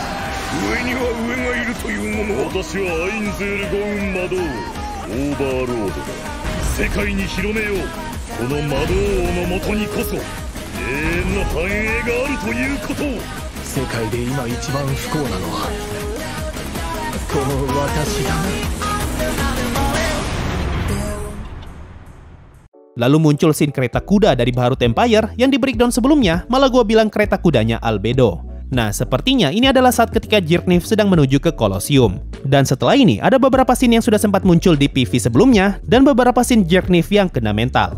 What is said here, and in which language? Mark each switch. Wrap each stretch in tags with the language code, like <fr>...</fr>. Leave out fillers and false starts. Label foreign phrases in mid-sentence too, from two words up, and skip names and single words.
<ja>上には上がいるというもの。私はアインゼール・ゴウン・魔導オーバーロードだ。世界に広めよう。この魔導王のもとにこそ永遠の繁栄があるということを。世界で今一番不幸なのはこの私だ。</ja> <id>Lalu muncul scene kereta kuda dari Baharut Empire yang di breakdown sebelumnya malah gua bilang kereta kudanya Albedo. Nah, sepertinya ini adalah saat ketika Jerkniv sedang menuju ke Colosseum. Dan setelah ini ada beberapa scene yang sudah sempat muncul di PV sebelumnya dan beberapa scene Jerkniv yang kena mental.</id>